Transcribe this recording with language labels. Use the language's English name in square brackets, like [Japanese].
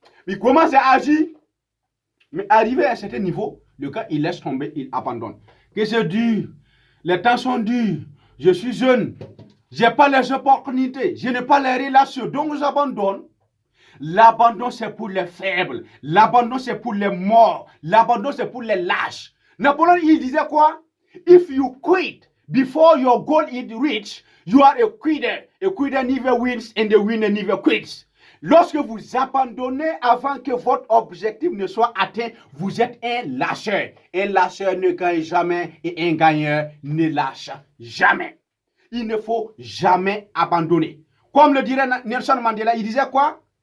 [French] Il commence à agir, mais arrivé à un certain niveau, le gars, il laisse tomber, il abandonne. Que c'est dur, les temps sont durs, je suis jeune, je n'ai pas les opportunités, je n'ai pas les relations, donc j'abandonne. L'abandon, c'est pour les faibles. L'abandon, c'est pour les morts. L'abandon, c'est pour les lâches. Napoléon, il disait quoi? [English] If you quit before your goal is reached, you are a quitter. A quitter never wins and the winner never quits. [French] Lorsque vous abandonnez avant que votre objectif ne soit atteint, vous êtes un lâcheur. Un lâcheur ne gagne jamais et un gagneur ne lâche jamais. Il ne faut jamais abandonner. Comme le dirait Nelson Mandela, il disait quoi?